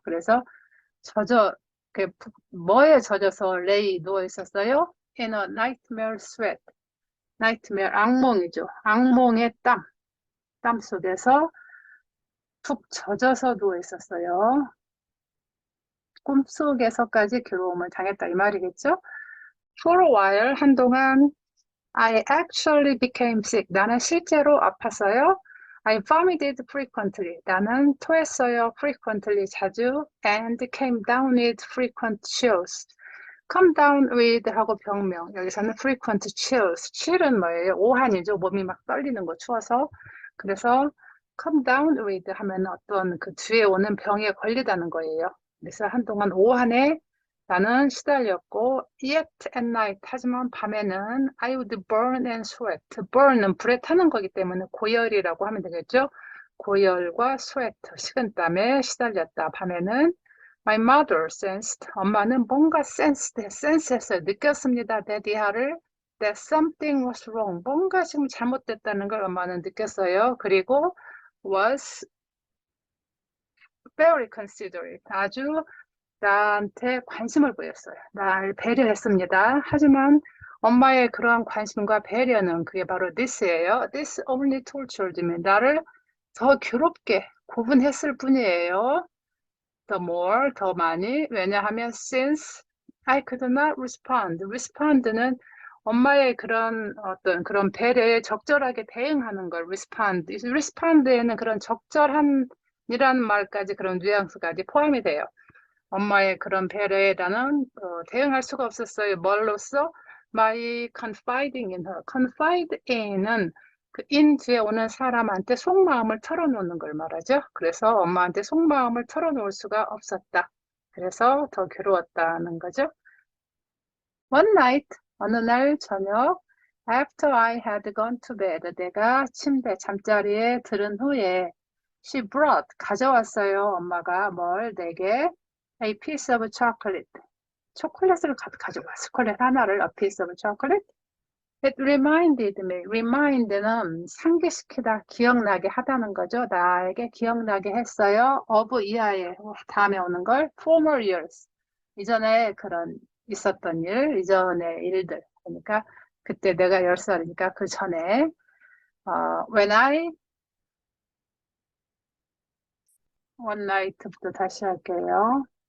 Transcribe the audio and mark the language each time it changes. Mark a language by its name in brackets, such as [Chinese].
[Korean] 그래서 뭐에 젖어서 lay 누워 있었어요? [English] In a nightmare sweat. nightmare, [Korean] 악몽이죠. 악몽의 땀 속에서 푹 젖어서 누워 있었어요. 꿈속에서까지 괴로움을 당했다 이 말이겠죠? [English] For a while, [Korean] 한동안 [English] I actually became sick. [Korean] 나는 실제로 아팠어요. [English] I vomited frequently. [Korean] 나는 토했어요. frequently, 자주. [English] And came down with frequent chills. come down with [Korean] 하고 병명. 여기서는 frequent chills. chill은 뭐예요? 오한이죠. 몸이 막 떨리는 거 추워서. 그래서 come down with 하면 어떤 그 뒤에 오는 병에 걸리다는 거예요. 그래서 한동안 오한에 나는 시달렸고 [English] yet at night [Korean] 하지만 밤에는 [English] I would burn and sweat. [Korean] burn은 불에 타는 거기 때문에 고열이라고 하면 되겠죠. 고열과 sweat, 식은땀에 시달렸다. 밤에는 [English] My mother sensed. [Korean] 엄마는 뭔가 sense했어요. 느꼈습니다. [English] that something was wrong. [Korean] 뭔가 지금 잘못됐다는 걸 엄마는 느꼈어요. 그리고 [English] was very considerate. [Korean] 아주 나한테 관심을 보였어요. 날 배려했습니다. 하지만 엄마의 그러한 관심과 배려는 그게 바로 this예요. [English] This only tortured me. [Korean] 나를 더 괴롭게 구분했을 뿐이에요. [English] The more, [Korean] 더 많이. 왜냐하면 [English] since I could not respond. [Korean] respond는 엄마의 그런 어떤 그런 배려에 적절하게 대응하는 걸 respond. respond에는 그런 적절한 이라는 말까지 그런 뉘앙스까지 포함이 돼요. 엄마의 그런 배려에 나는 대응할 수가 없었어요. 뭘로써? [English] My confiding in her. [Korean] confide in은 그 in 뒤에 오는 사람한테 속마음을 털어놓는 걸 말하죠. 그래서 엄마한테 속마음을 털어놓을 수가 없었다. 그래서 더 괴로웠다는 거죠. [English] One night, [Korean] 어느 날 저녁, [English] after I had gone to bed, [Korean] 내가 침대 잠자리에 들은 후에 [English] she brought, [Korean] 가져왔어요. 엄마가 뭘 내게 [English] a piece of chocolate. [Korean] 초콜릿을 가져와. 초콜릿 하나를 [English] a piece of chocolate. It reminded me. [Korean] remind는 상기시키다, 기억나게 하다는 거죠. 나에게 기억나게 했어요. of 이하에 다음에 오는 걸 [English] former years. [Korean] 이전에 그런 있었던 일, 이전의 일들. 그러니까 그때 내가 10살이니까 그 전에 [English] when I one night [Korean] 부터 다시 할게요.